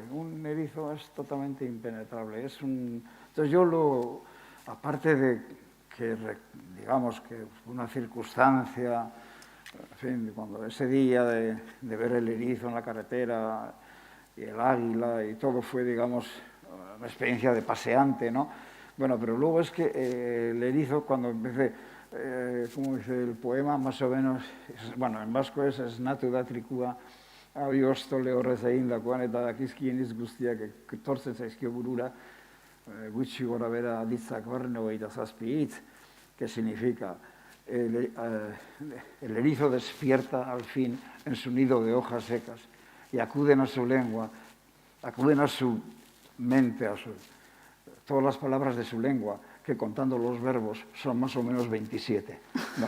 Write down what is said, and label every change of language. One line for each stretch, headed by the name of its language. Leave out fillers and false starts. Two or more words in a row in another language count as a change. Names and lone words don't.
Spanish: Un erizo es totalmente impenetrable. Entonces yo aparte de que, digamos, que una circunstancia, en fin, cuando ese día de ver el erizo en la carretera y el águila y todo fue, digamos, una experiencia de paseante, ¿no? Bueno, pero luego es que el erizo, cuando empecé, como dice el poema, más o menos, bueno, en vasco es
Basque: esnatu da trikua, abiostole horrezein dakoan, eta dakizkien guztiak etortzen zaizkio burura, gutxi gora bera ditzak barne hogeita zazpi hitz,
Spanish: que significa el erizo despierta al fin en su nido de hojas secas y acuden a su lengua, acuden a su mente, todas las palabras de su lengua, que contando los verbos son más o menos 27. ¿No?